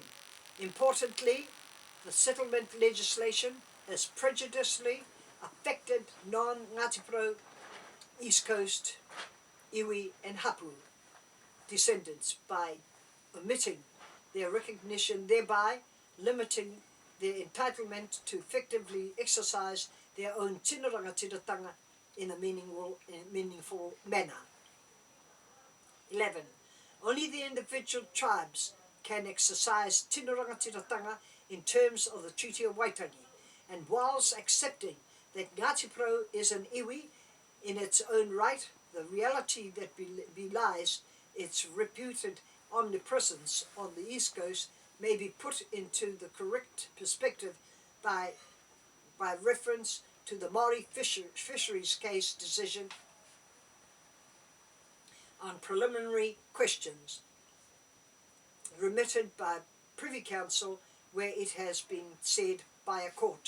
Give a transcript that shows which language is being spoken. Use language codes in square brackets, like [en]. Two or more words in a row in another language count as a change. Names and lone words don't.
[en] Importantly, the settlement legislation has prejudicially affected non-Ngati Porou East Coast iwi and hapu descendants by omitting their recognition, thereby limiting their entitlement to effectively exercise their own [mi] tino rangatiratanga [en] in a meaningful manner. 11. Only the individual tribes can exercise [mi] tino rangatiratanga [en] in terms of the Treaty of Waitangi, and whilst accepting that Ngati Porou is an iwi in its own right, the reality that belies its reputed omnipresence on the East Coast may be put into the correct perspective by reference to the Maori fisheries case decision on preliminary questions remitted by Privy Council, where it has been said by a court.